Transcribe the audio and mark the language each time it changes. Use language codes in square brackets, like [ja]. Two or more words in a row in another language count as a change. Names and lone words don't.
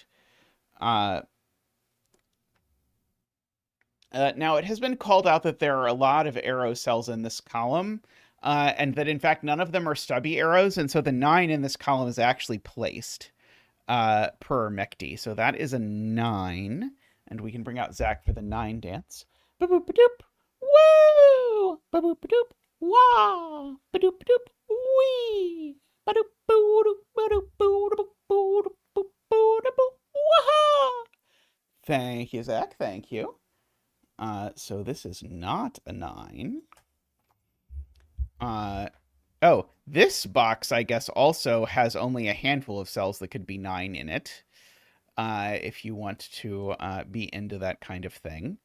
[en] Now, it has been called out that there are a lot of arrow cells in this column, and that, in fact, none of them are stubby arrows, and so the 9 in this column is actually placed per MECD. So that is a 9, and we can bring out Zach for the 9 dance. Ba-boop-ba-doop! Woo! Ba-boop-ba-doop! Wah! Ba-doop-ba-doop! Wee! Thank you, Zach. Thank you. So this is not a 9. Oh, this box, I guess, also has only a handful of cells that could be 9 in it, if you want to be into that kind of thing.